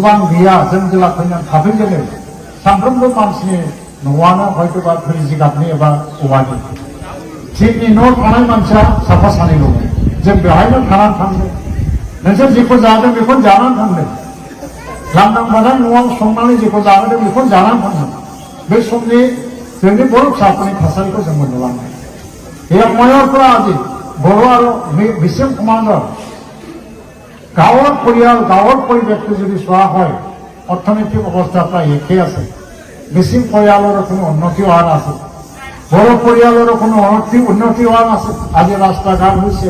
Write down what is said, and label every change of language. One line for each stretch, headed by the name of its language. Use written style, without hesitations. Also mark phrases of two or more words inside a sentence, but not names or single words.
Bodo: बां गैया जों जेला फैनानै थाफैजेनो सानफ्रोमबो मानसिनि न'आनो हयथ'बा थुरि जिगाबनि एबा औवानि थिंनि न' थानाय मानसिया साफा सानैल' जों बेवहायनो थानानै थांदों नोंसोर जेखौ जादों बेखौनो जानानै थांदों लांदां बादां न'आव संनानै जेखौ जाहोदों बेखौनो जानानै थांदों बे समनि जोंनि बर' फिसाफोरनि थासारिखौ जों मोनलांबाय
Assamese: এই সময়ৰ আজি বৰ আৰু মিচিং সমাজৰ গাঁৱৰ পৰিয়াল গাঁৱৰ পৰিৱেশটো যদি চোৱা হয় অৰ্থনৈতিক অৱস্থা প্ৰায় একেই আছে মিচিং পৰিয়ালৰ কোনো উন্নতি হোৱা নাছিল বড়ো পৰিয়ালৰ কোনো উন্নতি হোৱা নাছিল আজি ৰাস্তা ঘাট হৈছে